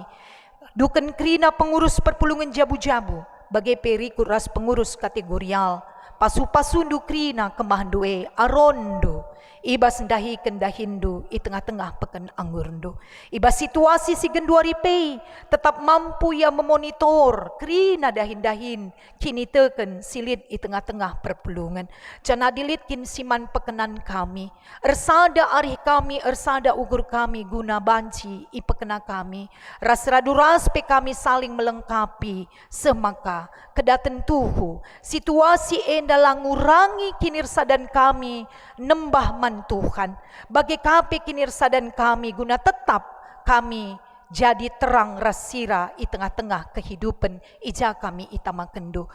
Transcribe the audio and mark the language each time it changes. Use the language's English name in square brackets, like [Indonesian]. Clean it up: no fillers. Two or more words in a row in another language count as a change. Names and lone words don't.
[Batak Karo] Duken krina pengurus perpulungan jabu-jabu, bagi perikut ras pengurus kategorial. Pasu-pasundu krina kemahandue arondo. Ibas ndahiken dahindu i tengah-tengah pekan anggurndo. Ibas situasi si genduari pei [Indonesian] tetap mampu [Batak Karo] ya memonitor krina dahin-dahin kini teken silit i tengah-tengah perpulungan. Jana dilitkin siman pekenan kami. Ersada arih kami, ersada ugur kami guna banci i pekena kami. Ras-raduras pe kami [Indonesian] saling melengkapi. [Batak Karo] Semaka kedaten tuhu situasi endalah ngurangi kinirsadan kami nembah man Tuhan bagi kape kinirsadan kami guna tetap kami jadi terang rasira i tengah-tengah kehidupan ija kami itama kendo.